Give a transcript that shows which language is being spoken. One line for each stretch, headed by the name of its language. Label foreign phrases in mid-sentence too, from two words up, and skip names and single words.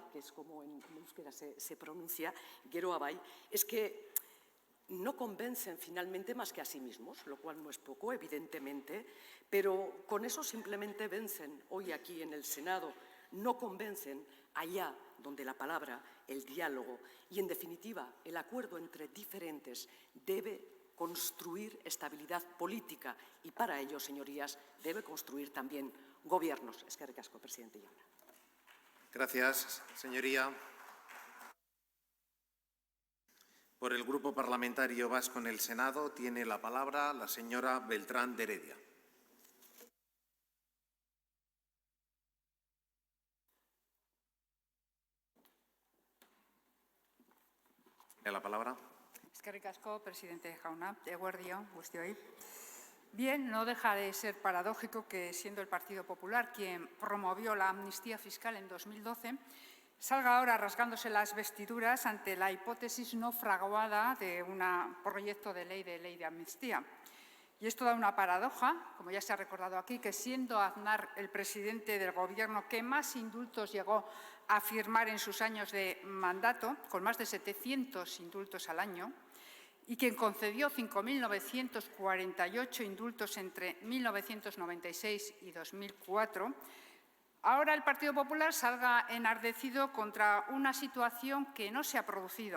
Spanish: que es como en euskera se pronuncia, Gero Abay, es que no convencen finalmente más que a sí mismos, lo cual no es poco, evidentemente, pero con eso simplemente vencen hoy aquí en el Senado, no convencen allá donde la palabra, el diálogo y, en definitiva, el acuerdo entre diferentes debe construir estabilidad política y, para ello, señorías, debe construir también gobiernos.
Basque: Eskerrik asko, presidente Jauna.
Spanish: Gracias, señoría. Por el Grupo Parlamentario Vasco en el Senado tiene la palabra la señora Beltrán de Heredia. ¿Tiene la palabra?
Basque: Eskerrik asko, presidente Jauna. Eguerdi on, guztioi.
Spanish: Bien, no deja de ser paradójico que, siendo el Partido Popular quien promovió la amnistía fiscal en 2012, salga ahora rasgándose las vestiduras ante la hipótesis no fraguada de un proyecto de ley de amnistía. Y es toda una paradoja, como ya se ha recordado aquí, que siendo Aznar el presidente del Gobierno que más indultos llegó a firmar en sus años de mandato, con más de 700 indultos al año, y quien concedió 5.948 indultos entre 1996 y 2004, ahora el Partido Popular salga enardecido contra una situación que no se ha producido.